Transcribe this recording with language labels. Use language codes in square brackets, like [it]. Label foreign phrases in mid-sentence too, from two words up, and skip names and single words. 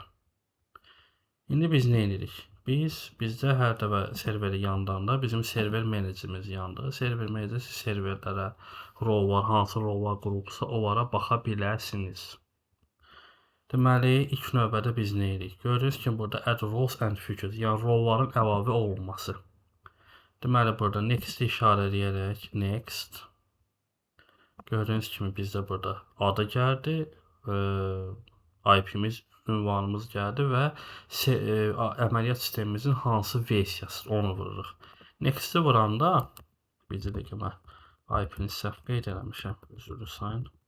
[az] İndi biz nə edirik? Bizdə hər dəfə serveri yandanda bizim server menecerimiz yandı. Server menecer serverlərə rol var, hansı rollar qurulubsa onlara baxa bilərsiniz. Deməli, ilk növbədə biz nə edirik? Gördüyünüz kimi burada [en] add roles and features, [az] yəni rolların əlavə olunması. Deməli, burada next işarələyərək next. Gördüyünüz kimi bizdə burada adı gəldi, IP-miz, ünvanımız gəldi və əməliyyat sistemimizin hansı versiyası onu vururuq. Next-i vuranda bizə də ki, mən IP-ni səhv qeyd eləmişəm, üzrlü sayın.